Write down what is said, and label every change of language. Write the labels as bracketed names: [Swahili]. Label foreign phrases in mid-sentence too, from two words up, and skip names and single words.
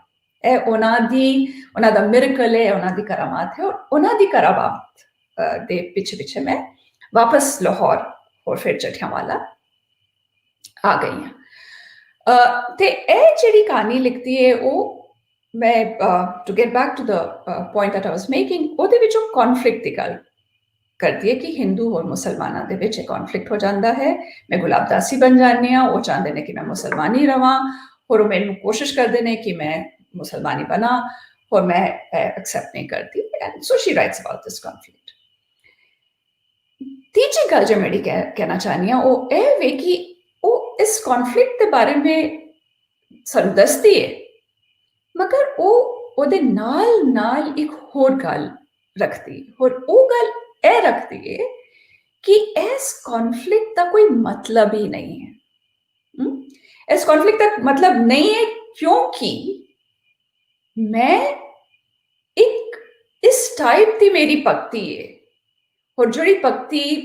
[Punjabi] ਇਹ ਉਹਨਾਂ ਦਾ ਮਿਰਕਲ ਹੈ ਉਹਨਾਂ ਦੀ ਕਰਾਮਾਤ ਹੈ ਔਰ ਉਹਨਾਂ ਦੀ ਕਰਾਮਾਤ ਦੇ ਪਿੱਛੇ ਮੈਂ ਵਾਪਸ ਲਾਹੌਰ ਔਰ ਫਿਰ ਜਠਿਆਂਵਾਲਾ ਆ ਗਈ ਹਾਂ ਤੇ ਇਹ ਜਿਹੜੀ ਕਹਾਣੀ ਲਿਖਦੀ ਹੈ ਉਹ ਮੈਂ [English] to get back to the point that I was making [Punjabi] ਉਹਦੇ ਵਿੱਚ ਉਹ conflict ਦੀ ਗੱਲ ਕਰਦੀ ਹੈ ਕਿ ਹਿੰਦੂ ਔਰ ਮੁਸਲਮਾਨਾਂ ਦੇ ਵਿੱਚ ਇਹ conflict ਹੋ ਜਾਂਦਾ ਹੈ ਮੈਂ ਗੁਲਾਬਦਾਸੀ ਬਣ ਜਾਂਦੀ ਹਾਂ ਉਹ ਚਾਹੁੰਦੇ ਨੇ ਕਿ ਮੈਂ ਮੁਸਲਮਾਨੀ ਰਵਾਂ ਔਰ ਉਹ ਮੈਨੂੰ ਕੋਸ਼ਿਸ਼ ਕਰਦੇ ਨੇ ਕਿ ਮੈਂ ਮੁਸਲਮਾਨੀ ਬਣਾ ਔਰ ਮੈਂ accept ਨਹੀਂ ਕਰਦੀ [English] and so she writes about this conflict [Punjabi] ਤੀਜੀ ਗੱਲ ਜੋ ਮੈਂ ਕਹਿਣਾ ਚਾਹੁੰਦੀ ਹਾਂ ਉਹ ਇਹ ਵੇ ਕਿ ਉਹ ਇਸ conflict ਦੇ ਬਾਰੇ में ਸਾਨੂੰ ਦੱਸਦੀ ਹੈ ਮਗਰ ਉਹ ਉਹਦੇ ਨਾਲ ਇੱਕ ਹੋਰ ਗੱਲ ਰੱਖਦੀ ਔਰ ਉਹ ਗੱਲ ਇਹ ਰੱਖਦੀ ਹੈ ਕਿ ਇਸ ਕਨਫਲਿਕਟ ਦਾ ਕੋਈ ਮਤਲਬ ਹੀ ਨਹੀਂ ਹੈ ਇਸ ਕਨਫਲਿਕਟ ਦਾ ਮਤਲਬ ਨਹੀਂ ਹੈ ਕਿਉਂਕਿ ਮੈਂ ਇੱਕ ਇਸ ਟਾਈਪ ਦੀ ਮੇਰੀ ਭਗਤੀ ਹੈ ਔਰ ਜਿਹੜੀ ਭਗਤੀ